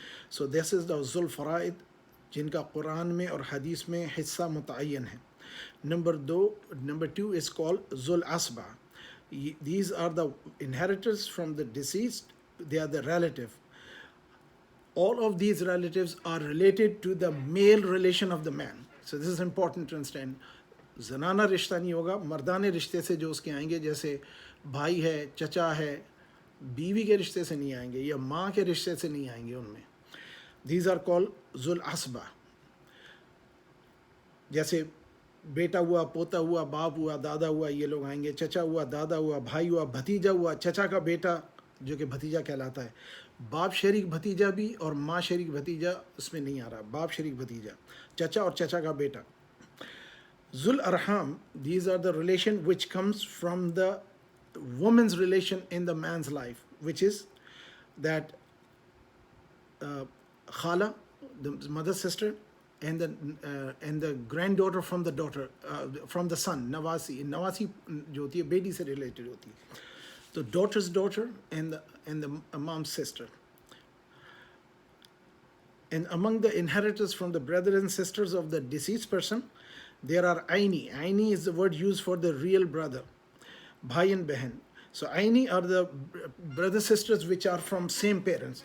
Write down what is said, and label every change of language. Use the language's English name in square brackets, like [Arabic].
[English] So this is the Zul Faraid, [Hindi] जिनका Quran में और hadith में हिस्सा मुतय्यन है. [English] Number two is called Zul Asba. These are the inheritors from the deceased, they are the relative. All of these relatives are related to the male relation of the man. So this is important to understand. [Hindi] जनाना रिश्ता नहीं होगा, मर्दाने रिश्ते से जो उसके आएंगे, जैसे भाई है, चचा है, बीवी के रिश्ते से नहीं आएंगे या माँ के रिश्ते से नहीं आएंगे उनमें. [English] These are called जुल असबा. [Hindi] जैसे बेटा हुआ, पोता हुआ, बाप हुआ, दादा हुआ, ये लोग आएंगे. चचा हुआ, दादा हुआ, भाई हुआ, भतीजा हुआ, चचा का बेटा जो कि भतीजा कहलाता है. बाप शरीक भतीजा भी और माँ शरीक भतीजा उसमें नहीं आ रहा. बाप शरीक भतीजा, चचा और चचा का बेटा. [English] Zul Arham, these are the relation which comes from the woman's relation in the man's life, which is that Khala, the mother's sister, and the granddaughter from the daughter, from the son, Nawasi. [Hindi] Nawasi जो होती है बेटी से related होती है. [English] The daughter's daughter and the mom's sister. And among the inheritors from the brothers and sisters of the deceased person, there are Aini. Aini is the word used for the real brother, Bhai and Behen. So Aini are the brother sisters which are from same parents.